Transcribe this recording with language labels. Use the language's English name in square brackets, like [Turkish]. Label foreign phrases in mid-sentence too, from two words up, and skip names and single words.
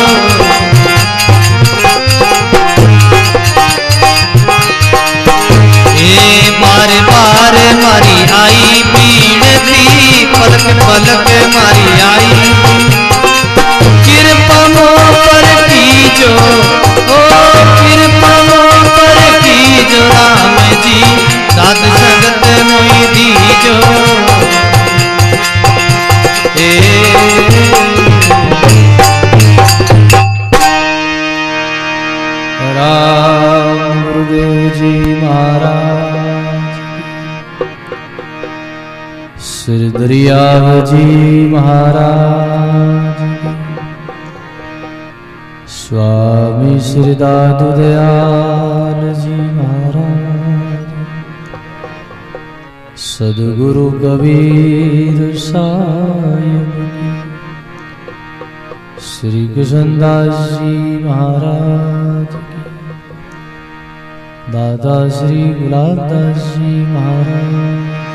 [Rajasthani] बार बार मारी आई पीड़ती पलक पलक मारी आई कृपा मो पर कीजो ओ कृपा मो पर कीजो राम जी साध संगत मोहि दीजो राम गुरुदेव जी महाराज श्री दरियाव जी महाराज स्वामी श्री दादू दयाल जी महाराज सद्गुरु कबीर साहिब श्री कृष्णदास जी महाराज दादा श्री गुलाबदास जी महाराज